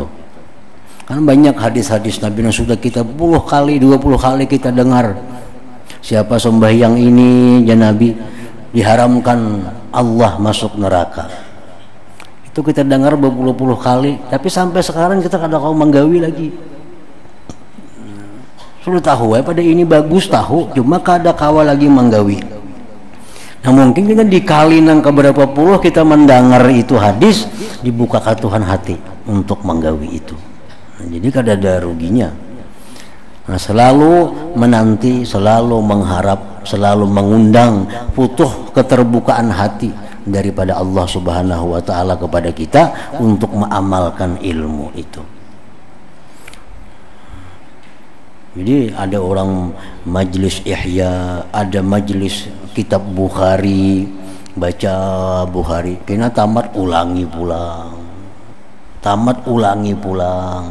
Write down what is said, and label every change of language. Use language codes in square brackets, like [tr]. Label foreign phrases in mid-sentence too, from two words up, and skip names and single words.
[id] Kan banyak hadis-hadis Nabi yang sudah kita 10 kali, 20 kali kita dengar. Siapa sembahyang ini, ya Nabi, diharamkan Allah masuk neraka. Itu kita dengar berpuluh-puluh kali, tapi sampai sekarang kita kadang kau menggawi lagi. [bjn] Sudah tahu ya, pada ini bagus tahu, cuma kada kawa lagi menggawi. Nah, mungkin kita dikali nang keberapa puluh kita mendengar itu hadis, dibuka ke Tuhan hati untuk menggawi itu. Nah, jadi kada ada ruginya. [id] Nah, selalu menanti, selalu mengharap, selalu mengundang futuh keterbukaan hati daripada Allah [ar] سبحانه وتعالى [id] kepada kita untuk mengamalkan ilmu itu. [bjn] Jadi ada orang majelis Ihya, ada majelis kitab Bukhari, baca Bukhari, kena tamat ulangi pulang, tamat ulangi pulang.